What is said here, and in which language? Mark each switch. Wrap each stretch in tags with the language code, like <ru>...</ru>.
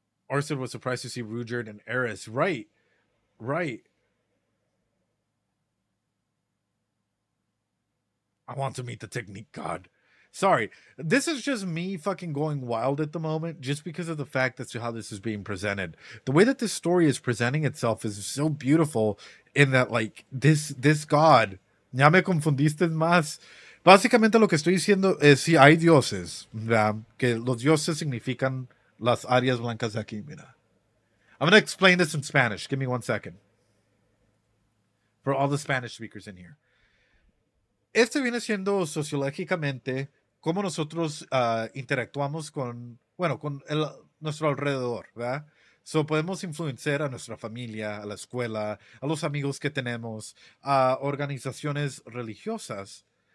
<en>Ørsted was surprised to see Ruijerd and Eris. Right. I want to meet the technique god. Sorry, this is just me fucking going wild at the moment just because of the fact as to how this is being presented. The way that this story is presenting itself is so beautiful in that, like, this god,</en> <es>ya me confundiste más. Básicamente lo que estoy diciendo es si hay dioses, ¿verdad? Que los dioses significan las áreas blancas de aquí, mira.</es> <en>I'm going to explain this in Spanish. Give me 1 second. For all the Spanish speakers in here.</en> <es>Este viene siendo sociológicamente cómo nosotros interactuamos con, bueno, con nuestro alrededor, ¿verdad? So podemos influenciar a nuestra familia, a la escuela, a los amigos que tenemos, a organizaciones religiosas.</es>